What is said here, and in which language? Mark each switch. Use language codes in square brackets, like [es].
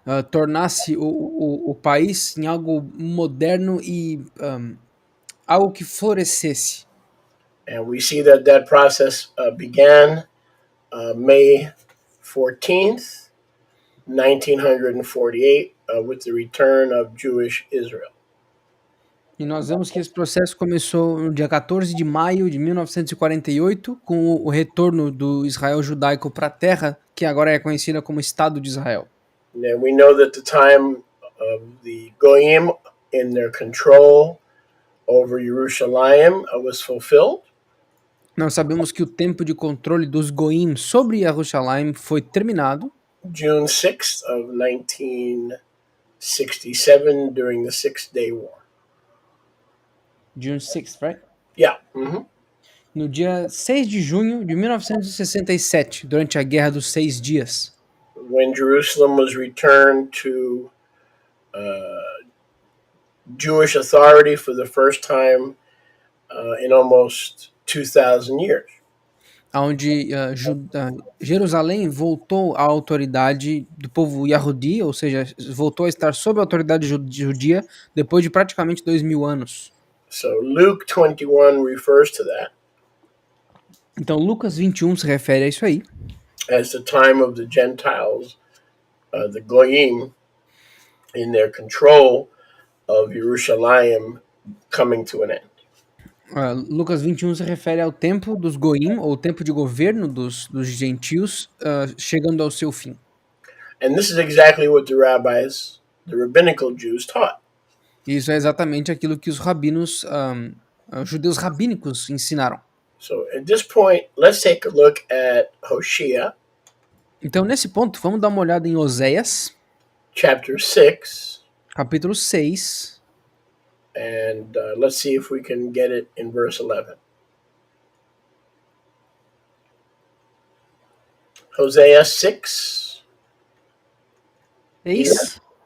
[pt] Tornasse o país em algo moderno e algo que florescesse. [en] And we see that process began May 14th, 1948, with the return of Jewish Israel. [pt] E nós vemos que esse processo começou no dia 14 de maio de 1948, com o retorno do Israel judaico para a terra, que agora é conhecida como Estado de Israel. [en] And we know that the time of the Goyim in their control over Jerusalem was fulfilled. [pt] Nós sabemos que o tempo de controle dos Goim sobre Jerusalém foi terminado. [en] June 6th of 1967 during the Six-Day War. June 6th, right? Yeah. Mm-hmm. [pt] No dia 6 de junho de 1967, durante a Guerra dos 6 Dias. [en] When Jerusalem was returned to Jewish authority for the first time in almost 2,000 years. [pt] Onde Jerusalém voltou à autoridade do povo Yahudi, ou seja, voltou a estar sob a autoridade judia depois de praticamente 2.000 anos. [en] So Luke 21 refers to that. [pt] Então Lucas 21 se refere a isso aí. [en] As the time of the Gentiles, the Goyim, in their control of Jerusalem coming to an end. [pt] Lucas 21 se refere ao tempo dos goim, ou tempo de governo dos gentios, chegando ao seu fim. [en] And this is exactly what the rabbis, the rabbinical Jews, taught. [pt] E isso é exatamente aquilo que os rabinos, judeus rabínicos ensinaram. [en] So at this point, let's take a look at Hosea, [pt] Então, nesse ponto, vamos dar uma olhada em Oséias, [en] chapter 6, [pt] capítulo 6, [en] and let's see if we can get it in verse 11. Hosea 6, [pt] 6,